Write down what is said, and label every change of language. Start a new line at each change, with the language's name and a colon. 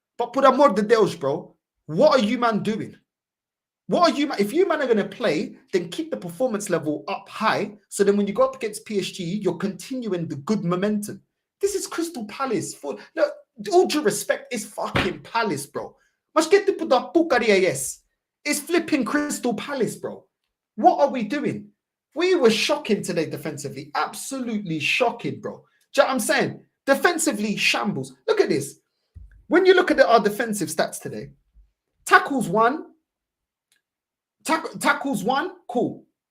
English: But
Portuguese: por amor de Deus,
English: bro, what are you man doing? What are you, if you man are going to play, then keep the performance level up high. So then when you go up against PSG, you're continuing the good momentum. This is Crystal Palace. Look, all due respect, it's fucking Palace, bro.
Portuguese: Mas que tipo da porcaria é esse?
English: It's flipping Crystal Palace, bro. What are we doing? We were shocking today defensively. Absolutely shocking, bro. Do you know what I'm saying? Defensively, shambles. Look at this. When you look at our defensive stats today, tackles 1, tackles 1, cool.